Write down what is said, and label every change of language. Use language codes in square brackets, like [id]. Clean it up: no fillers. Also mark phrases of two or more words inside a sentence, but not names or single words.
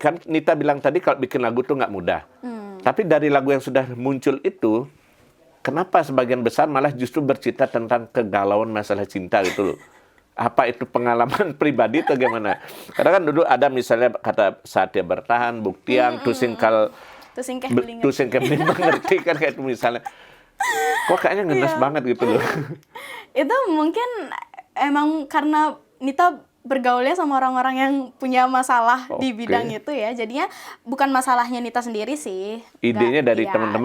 [id] Kan Nita bilang tadi kalau bikin lagu tuh nggak mudah. Tapi dari lagu yang sudah muncul itu, kenapa sebagian besar malah justru bercerita tentang kegalauan masalah cinta gitu loh. Apa itu pengalaman pribadi atau gimana? Karena kan dulu ada misalnya kata saat dia bertahan, buktian, tusingkal, tusingkal mengerti kan kayak itu misalnya. Kok kayaknya ngenes banget gitu loh. Itu mungkin emang karena Nita bergaulnya sama orang-orang yang punya masalah di bidang itu ya. Jadinya bukan masalahnya Nita sendiri sih. Idenya dari teman-teman